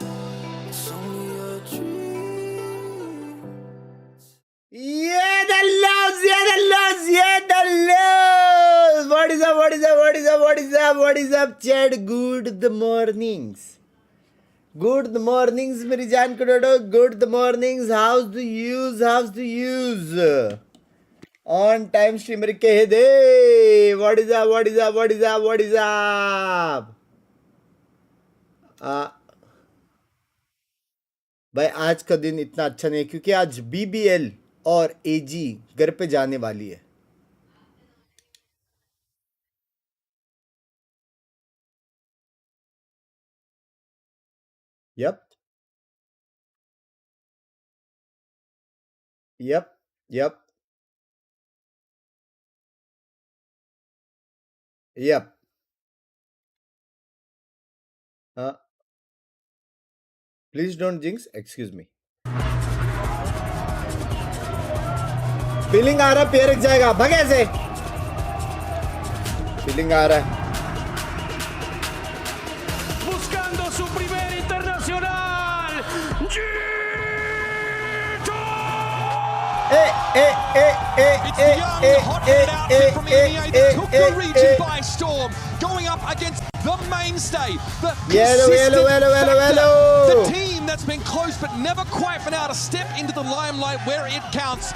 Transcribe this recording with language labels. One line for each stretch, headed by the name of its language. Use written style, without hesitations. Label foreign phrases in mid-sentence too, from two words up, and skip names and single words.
English: It's only a dream. Yeah, the loves. What is up, chat? Good mornings. Good mornings,
Hindi: मेरी जान करोड़ो.
English: Good mornings. How's the use? On time streamer
Hindi: कह दे.
English: What is up?
Hindi: भाई आज का दिन इतना अच्छा नहीं है क्योंकि आज BBL और AG घर पे जाने वाली है.
English: Yep. Please don't jinx. Excuse me.
Hindi: फीलिंग आ रहा है PRX जाएगा. भाग ऐसे. फीलिंग आ रहा है.
Spanish: Buscando su primer internacional.
English: It's the young, hot-headed outfit from EMEA that took the region by storm, going up against the mainstay, the consistent factor, the team that's been close but never quite been able to step into the limelight where it counts.